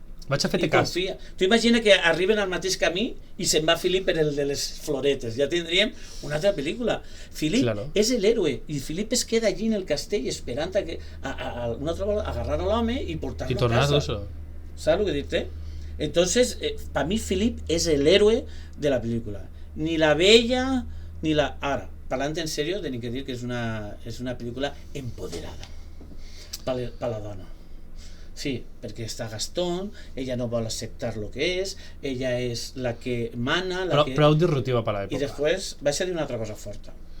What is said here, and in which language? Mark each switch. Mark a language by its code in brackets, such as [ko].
[ca] Vaig a fer-te cas. Tu imagina que arriben al mateix camí i se'n va Philip per el de les floretes. Ja tindríem una altra pel·lícula. Philip és l'héroe i Philip es queda allí en el castell esperant a una altra volta agarrar a l'home i portar-lo a casa. [es] ¿Sabes lo que dir-te? Entonces, para mí Philip es el héroe de la película. Ni la Bella, ni la... [ca] Ahora, parlant en serio, tenim que dir que és una pel·lícula empoderada per la dona. Sí, perquè està Gastón, ella no vol acceptar lo que és, ella és la que mana... Prou disruptiva per l'època. I després vaig a dir una altra cosa forta.